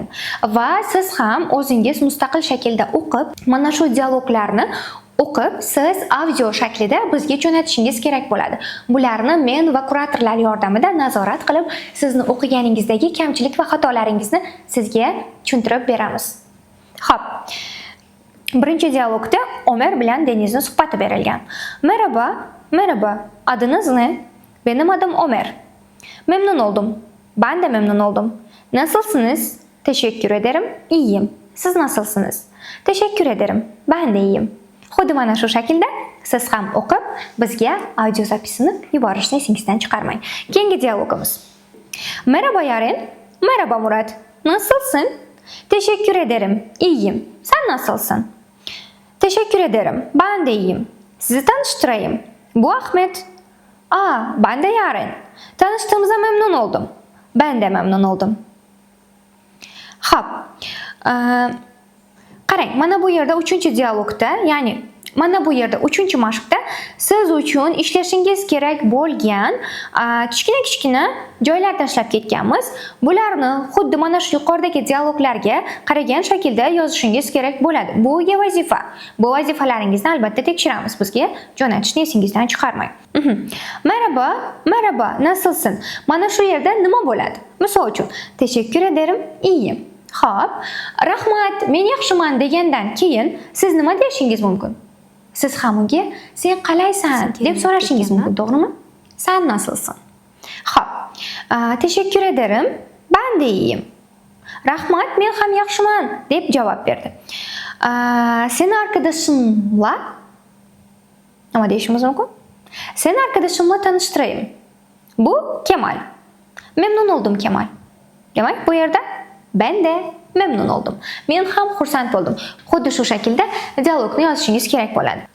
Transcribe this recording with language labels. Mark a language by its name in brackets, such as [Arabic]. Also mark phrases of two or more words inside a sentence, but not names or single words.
[Uzbek] Va siz ham o'zingiz mustaqil shaklda o'qib, mana shu dialoglarni o'qib, siz audio shaklida bizga jo'natishingiz kerak bo'ladi. Bularni men va kuratorlar yordamida nazorat qilib, sizni o'qiganingizdagi kamchilik va xatolaringizni sizga tushuntirib beramiz. Xo'p. Birinchi dialogda Omer bilan Denizning suhbati berilgan. [Turkish] Merhaba, merhaba. Adınız ne? Benim adım Omer. Memnun oldum. Ben de memnun oldum. Nasılsınız? Teşekkür ederim. İyiyim. Siz nasılsınız? Teşekkür ederim. Ben de iyiyim. [Uzbek] Xuddi mana shu shaklda siz ham o'qib, bizga audio zapisini yuborishni esingizdan chiqarmang. Keyingi dialogimiz. [Turkish] Merhaba Yaren. Merhaba Murat. Nasılsın? Teşekkür ederim. İyiyim. Sen nasılsın? Teşekkür ederim. Ben de iyiyim. Sizi tanıştırayım. Bu Ahmet. Ben de Yaren. Tanıştığımıza memnun oldum. Ben de memnun oldum. [Uzbek] Hop. Qarang, mana bu yerda 3-chi dialogda, ya'ni mana bu yerda 3-chi mashqda siz uchun ishlashingiz kerak bo'lgan kichkina joylar tashlab ketganmiz. Bularni xuddi mana shu yuqoridagi dialoglarga qaragan shaklda yozishingiz kerak bo'ladi. Bu vazifa. Bu vazifalaringizni albatta tekshiramiz. Bizga jo'natishni esingizdan chiqarmang. [Turkish] Merhaba, merhaba, nasılsın? [Uzbek] Mana shu yerda nima bo'ladi? Misol uchun, [Turkish] teşekkür ederim, iyiyim. [Uzbek] Xo'p, rahmat, men yaxshiman degandan keyin siz nima deyishingiz mumkin? Siz ham unga sen qalaysan deb so'rashingiz mumkin, to'g'rimi? [Turkish] Sen nasılsın? [Uzbek] Xo'p, [Turkish] teşekkür ederim, ben de iyiyim. [Uzbek] Rahmat, men ham yaxshiman deb javob berdi. [Turkish] Seni arkadaşımla [Uzbek] nima deyishimiz mumkin? [Turkish] Seni arkadaşımla tanıştırayım. Bu Kemal. Memnun oldum Kemal. [Uzbek] Demak, bu yerda [Turkish] ben de memnun oldum. [Uzbek] Men ham xursand bo'ldim. Xuddi shu shaklda dialogni yozishingiz kerak bo'ladi.